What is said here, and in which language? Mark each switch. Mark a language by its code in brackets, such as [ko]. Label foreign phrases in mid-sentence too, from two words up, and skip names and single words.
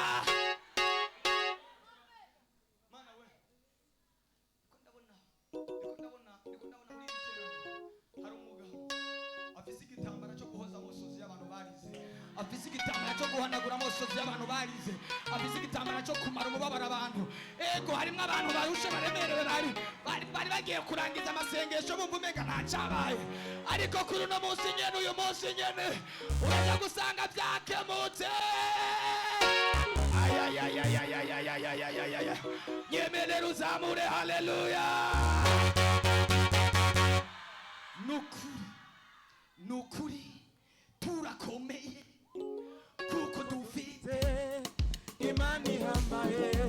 [rn] Mana we, ndabona muri iri hari umugabo afise igitambara cyo guhoza amosozi y'abantu barize, afise igitambara cyo guhanagura amosozi y'abantu barize, afise igitambara cyo kumara umubabaro abantu. Ego harimo abantu barushe baremerewe, bari bagiye kurangiza amasengesho bumva umenga ntacyabaye, ariko kuri uno munsi nyene, uyu munsi nyene uraza gusanga byakemutse. Yemerera uzamure haleluya. Nukuri turakomeye kuko dufite Imana ihambaye.